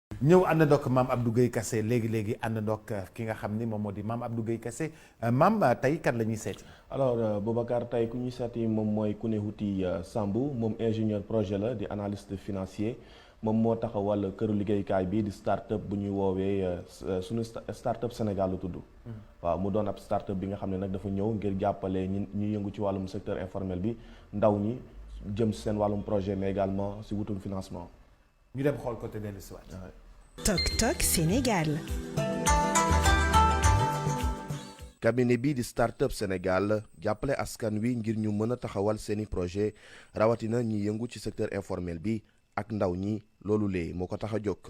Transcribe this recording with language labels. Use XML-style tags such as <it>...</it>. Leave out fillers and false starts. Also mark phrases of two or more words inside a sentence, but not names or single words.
<wo>ñëw àndandoog Mame Abdou Guèye Kassé léegi àndandoog ki nga xam ni moom moo di Mame Abdou Guèye Kassé Mame tey kan la ñuy seeti. alors Boubacar tey ku ñuy seeti moom mooy Kounewouty Sambou moom</wo> <fr>ingénieur projet</fr> <wo>la di</wo> <fr>analyste financier</fr> <wo>moom moo taxawal këru liggéeykaay bi di start-up bu ñuy woowee suñu start-up Sénégal lu tudd. waaw mu doon ab start-up bi nga xam ne nag dafa ñëw ngir jàppale ñi yëngu ci wàllum</wo> <fr>secteur informel</fr> <wo>bi ndaw ñi jëm si seen wàllum projet</wo> <fr>mais également</fr> <wo>si wutum financement. ñu dem xool côté dellu si waat. Toc Toc Sénégal. cabinet bi di Startup Sénégal jàppale askan wi ngir ñu mën a taxawal seeni projet rawatina ñi yëngu ci</wo> <fr>secteur informel</fr> <wo>bi ak ndaw ñi loolu lee moo ko tax a jóg.</wo>